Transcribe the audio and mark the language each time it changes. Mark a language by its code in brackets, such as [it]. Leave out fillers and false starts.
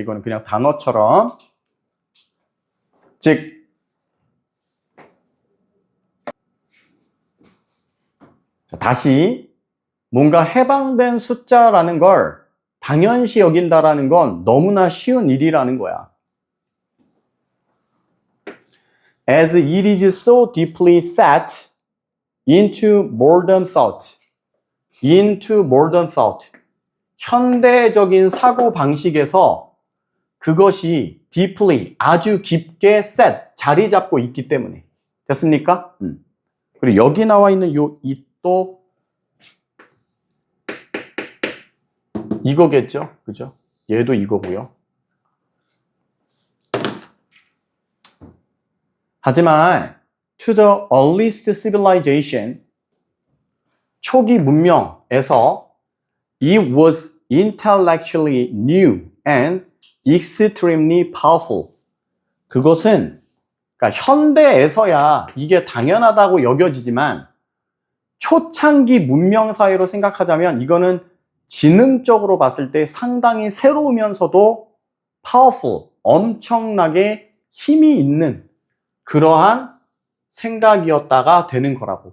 [ko] 이거는 그냥 단어처럼. 즉, 다시 뭔가 해방된 숫자라는 걸 당연시 여긴다라는 건 너무나 쉬운 일이라는 거야. [en] As it is so deeply set into modern thought. into modern thought. [ko] 현대적인 사고 방식에서 그것이 deeply, 아주 깊게 set, 자리 잡고 있기 때문에. 됐습니까? 그리고 여기 나와 있는 요 it도 이거겠죠? 그죠? 얘도 이거고요. [en] 하지만 to the earliest civilization, [ko] 초기 문명에서 [en] it was intellectually new and extremely powerful. [ko] 그것은 그러니까 현대에서야 이게 당연하다고 여겨지지만 초창기 문명 사회로 생각하자면 이거는 지능적으로 봤을 때 상당히 새로우면서도 powerful, 엄청나게 힘이 있는 그러한 생각이었다가 되는 거라고.